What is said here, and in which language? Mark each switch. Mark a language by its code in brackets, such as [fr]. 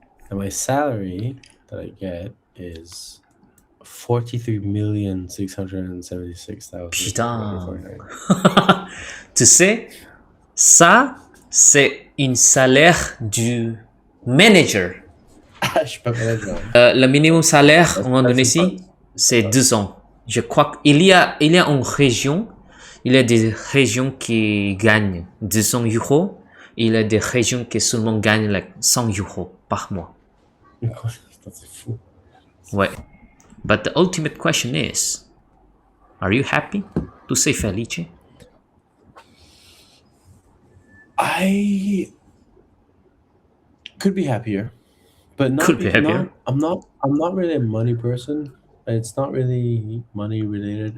[en] And my salary that I get is 43,676,000. [fr] Putain. Tu sais, ça, c'est un salaire du manager. Je suis pas manager. Le minimum salaire en c'est Indonésie, c'est 2 ans. Je crois qu'il y a une région, il y a des régions qui gagnent 200 euros, et il y a des régions qui seulement gagnent like 100 euros par mois. C'est fou. Ouais. [en] But the ultimate question is, are you happy? [it] Tu sei felice? [en] I could be happier, but not. Could be happier. I'm not really a money person. It's not really money related.